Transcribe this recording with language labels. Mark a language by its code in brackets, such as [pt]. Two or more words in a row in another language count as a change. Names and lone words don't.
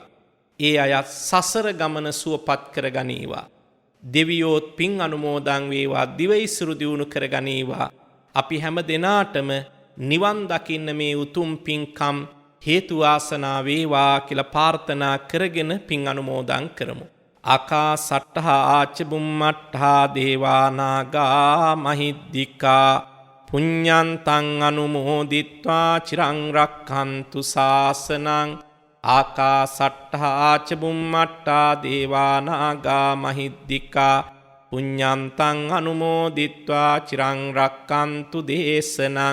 [si] ඒ අය සසර ගමන සුවපත් කරගනීවා. දෙවියෝත් පින් අනුමෝදන් වේවා, දිවයිසුරු දියුණු කරගනීවා. අපි හැම දිනාටම නිවන් දකින්න මේ උතුම් පින්කම් හේතු වාසනා වේවා කියලා ප්‍රාර්ථනා කරගෙන පින් අනුමෝදන් කරමු. [pi] ආකාසට්ඨා ආච බුම්මට්ඨා දේවා නාග මහිද්దికා පුඤ්ඤන්තං අනුමෝදිත්වා චිරං රක්ඛන්තු ශාසනං. ආකාසට්ඨා ආච බුම්මට්ඨා දේවා නාග මහිද්దికා පුඤ්ඤන්තං අනුමෝදිත්වා චිරං රක්ඛන්තු දේශනං.